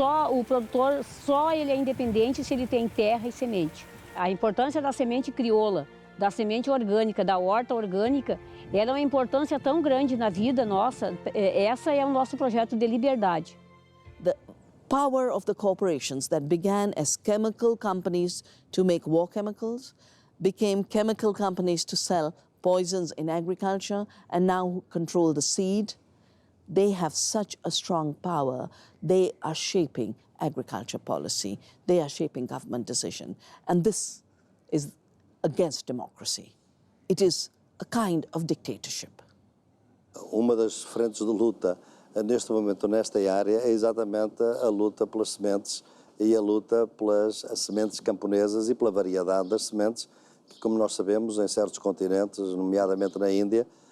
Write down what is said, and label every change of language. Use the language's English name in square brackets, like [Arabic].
[Portuguese] O produtor ele é independente se ele tem terra e semente. A importância da semente crioula, da semente orgânica, da horta orgânica, ela é uma importância tão grande na vida nossa. Essa é o nosso projeto de liberdade. [English] The power of the corporations that began as chemical companies to make war chemicals became chemical companies to sell poisons in agriculture and now control the seed. They have such a strong power. They are shaping agriculture policy. They are shaping government decision. And this is against democracy. It is a kind of dictatorship. [Portuguese] Uma das frentes de luta neste momento nesta área é exatamente a luta pelas sementes e a luta pelas sementes camponesas e pela variedade das sementes, que, como nós sabemos, em certos continentes, nomeadamente na Índia,